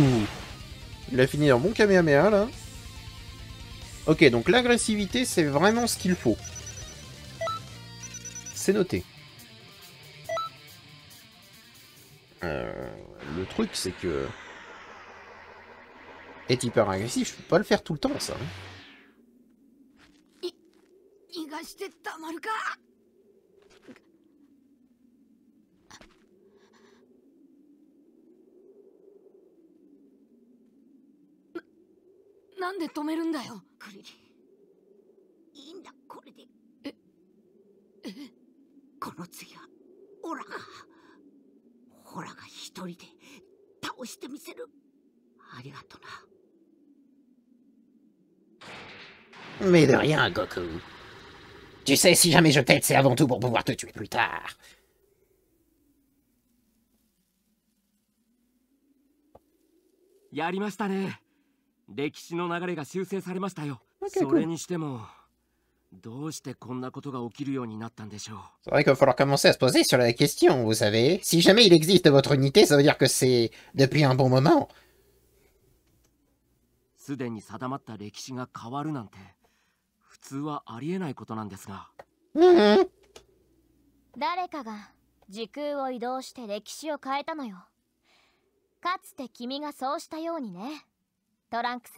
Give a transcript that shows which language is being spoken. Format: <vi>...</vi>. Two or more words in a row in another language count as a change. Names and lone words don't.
<fr>Il a fini un bon Kamehameha, là. Ok, donc l'agressivité, c'est vraiment ce qu'il faut. C'est noté. Le truc, c'est que... Être hyper agressif, je peux pas le faire tout le temps, ça.</fr> <ja>逃がしてたまるか。なんで止めるんだよ。クリリン。いいんだこれで。この次はオラが。オラが一人で倒してみせる。ありがとな。</ja> <fr>Mais de rien, Goku. Tu sais, si jamais je t'aide, c'est avant tout pour pouvoir te tuer plus tard.</fr> <ja>Okay, 歴史の流れが修正されましたよ。それにしてもどうしてこんなことが起きるようになったんでしょう。</ja> <fr>C'est vrai qu'il va falloir commencer à se poser sur la question, vous savez. Si jamais il existe votre unité, ça veut dire que c'est depuis un bon moment.</fr> <ja>すでに定まった歴史が変わるなんて普通はありえないことなんですが。誰かが時空を移動して歴史を変えたのよ。かつて君がそうしたようにね。トランクス。</ja>